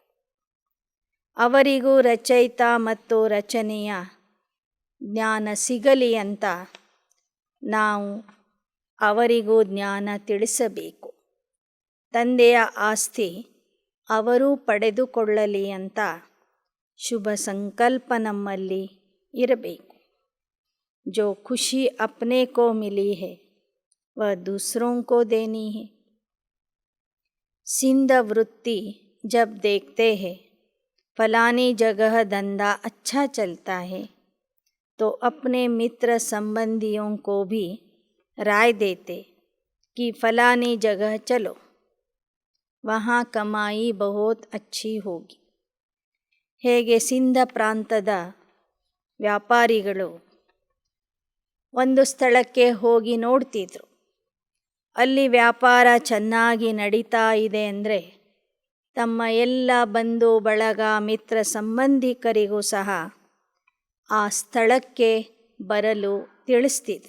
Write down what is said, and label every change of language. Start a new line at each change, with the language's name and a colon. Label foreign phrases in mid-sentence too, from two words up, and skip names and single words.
Kannada: ಅವರಿಗೂ ರಚಯಿತ ಮತ್ತು ರಚನೆಯ ಜ್ಞಾನ ಸಿಗಲಿ ಅಂತ ನಾವು ಅವರಿಗೂ ಜ್ಞಾನ ತಿಳಿಸಬೇಕು. ತಂದೆಯ ಆಸ್ತಿ ಅವರೂ ಪಡೆದುಕೊಳ್ಳಲಿ ಅಂತ ಶುಭ ಸಂಕಲ್ಪ ನಮ್ಮಲ್ಲಿ ಇರಬೇಕು.
Hindi: जो खुशी अपने को मिली है वह दूसरों को देनी है. सिंध वृत्ति जब देखते हैं फलानी जगह धंधा अच्छा चलता है तो अपने मित्र संबंधियों को भी राय देते कि फलानी जगह चलो, वहाँ कमाई बहुत अच्छी होगी.
Kannada: ಹೇಗೆ ಸಿಂಧ ಪ್ರಾಂತದ ವ್ಯಾಪಾರಿಗಳು ಒಂದು ಸ್ಥಳಕ್ಕೆ ಹೋಗಿ ನೋಡ್ತಿದ್ರು. ಅಲ್ಲಿ ವ್ಯಾಪಾರ ಚೆನ್ನಾಗಿ ನಡೀತಾ ಇದೆ ಅಂದರೆ ತಮ್ಮ ಎಲ್ಲ ಬಂಧು ಬಳಗ ಮಿತ್ರ ಸಂಬಂಧಿಕರಿಗೂ ಸಹ ಆ ಸ್ಥಳಕ್ಕೆ ಬರಲು ತಿಳಿಸ್ತಿದ್ರು.